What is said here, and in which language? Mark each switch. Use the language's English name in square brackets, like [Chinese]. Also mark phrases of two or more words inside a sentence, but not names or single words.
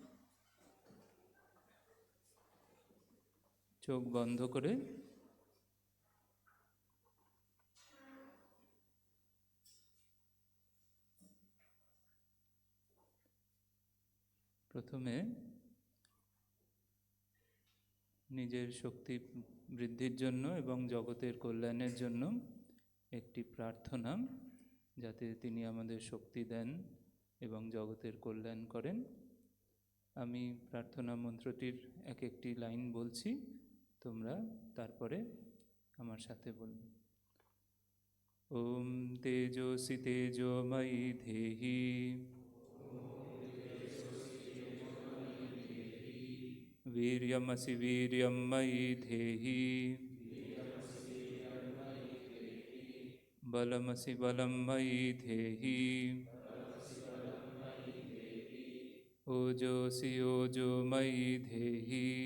[Bangla] চোখ বন্ধ করে প্রথমে নিজের শক্তি বৃদ্ধির জন্য এবং জগতের কল্যাণের জন্য একটি প্রার্থনা, যাতে তিনি আমাদের শক্তি দেন এবং জগতের কল্যাণ করেন। আমি প্রার্থনা মন্ত্রটির এক একটি লাইন বলছি, তোমরা তারপরে আমার সাথে বলবে। [Sanskrit] ॐ तेजोऽसि तेजोमयि धेहि वीर्यमसि वीर्यं मयि धेहि बलमसि बलं मयि धेहि ओजोऽसि ओजो मयि धेहि